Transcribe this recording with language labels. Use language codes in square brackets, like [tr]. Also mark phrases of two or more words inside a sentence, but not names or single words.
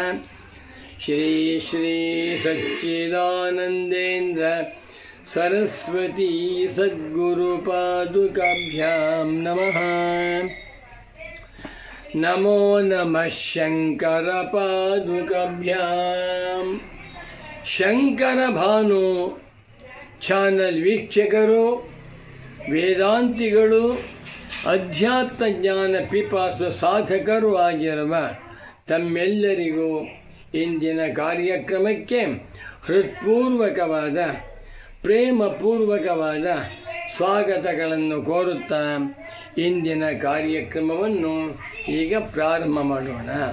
[sa] श्री श्री सच्चिदानन्देन्द्र सरस्वती सद्गुरुपादुकाभ्यां नमः। नमो नमः शङ्करपादुकाभ्यां। [kn] ಶಂಕರ ಭಾನು ಚಾನಲ್ ವೀಕ್ಷಕರು, ವೇದಾಂತಿಗಳು, ಅಧ್ಯಾತ್ಮ ಜ್ಞಾನ ಪಿಪಾಸು ಸಾಧಕರು ಆಗಿರುವ ತಮ್ಮೆಲ್ಲರಿಗೂ ಇಂದಿನ ಕಾರ್ಯಕ್ರಮಕ್ಕೆ ಹೃತ್ಪೂರ್ವಕವಾದ ಪ್ರೇಮಪೂರ್ವಕವಾದ ಸ್ವಾಗತಗಳನ್ನು ಕೋರುತ್ತಾ ಇಂದಿನ ಕಾರ್ಯಕ್ರಮವನ್ನು ಈಗ ಪ್ರಾರಂಭ ಮಾಡೋಣ.